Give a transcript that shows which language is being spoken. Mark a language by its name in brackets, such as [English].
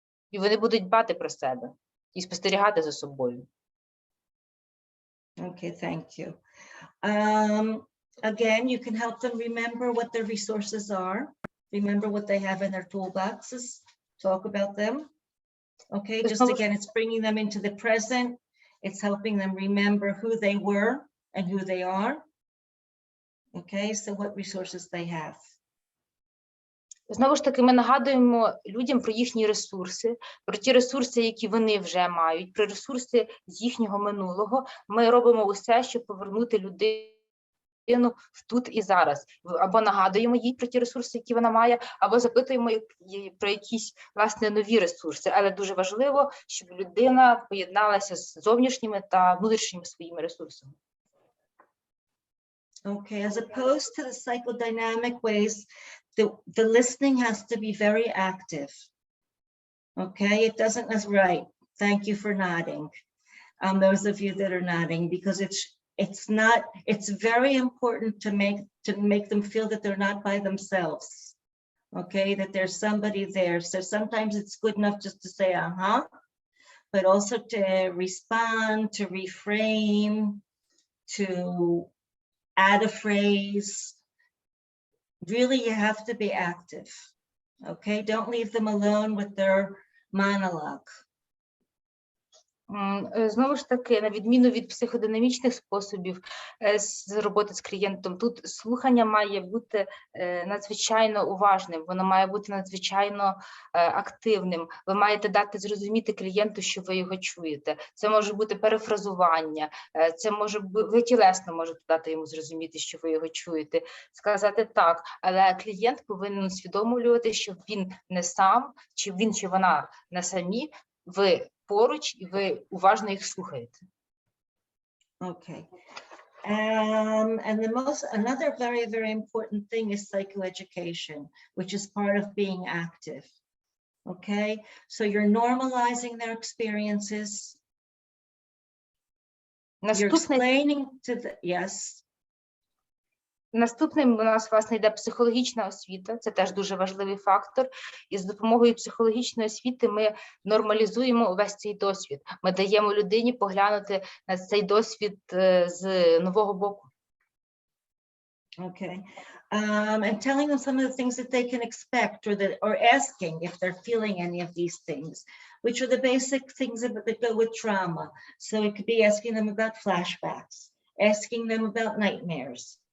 [Ukrainian] І вони будуть дбати про себе і спостерігати за собою. [English] Okay, thank you. Again, you can help them remember what their resources are. Remember what they have in their toolboxes. Talk about them. Okay, just again, it's bringing them into the present. It's helping them remember who they were and who they are. Okay, so what resources they have. [Ukrainian] Знову ж таки, ми нагадуємо людям про їхні ресурси, про ті ресурси, які вони вже мають, про ресурси з їхнього минулого. Ми робимо усе, щоб повернути людину в тут і зараз. Або нагадуємо їй про ті ресурси, які вона має, або запитуємо її про якісь, власне, нові ресурси. Але дуже важливо, щоб людина поєдналася з зовнішніми та внутрішніми своїми ресурсами. [English] Okay, as opposed to the psychodynamic ways, the listening has to be very active. Okay, it doesn't, that's right. Thank you for nodding. Those of you that are nodding, because it's very important to make them feel that they're not by themselves. Okay, that there's somebody there. So sometimes it's good enough just to say, but also to respond, to reframe, to add a phrase. Really, you have to be active. Okay, don't leave them alone with their monologue. [Ukrainian] Знову ж таки, на відміну від психодинамічних способів з роботи з клієнтом, тут слухання має бути надзвичайно уважним, воно має бути надзвичайно активним. Ви маєте дати зрозуміти клієнту, що ви його чуєте. Це може бути перефразування, це може бути, ви тілесно можете дати йому зрозуміти, що ви його чуєте, сказати так, але клієнт повинен усвідомлювати, що він не сам, чи він, чи вона не самі, ви поруч, і ви уважно їх слухаєте. [English] Okay. And another very, very important thing is psychoeducation, which is part of being active. Okay, so you're normalizing their experiences. You're explaining to the, yes. [Ukrainian] Наступним у нас, власне, йде психологічна освіта, це теж дуже важливий фактор, і з допомогою психологічної освіти ми нормалізуємо увесь цей досвід, ми даємо людині поглянути на цей досвід з нового боку. [English] Okay, and telling them some of the things that they can expect, or asking if they're feeling any of these things, which are the basic things that go with trauma. So it could be asking them about flashbacks, asking them about nightmares.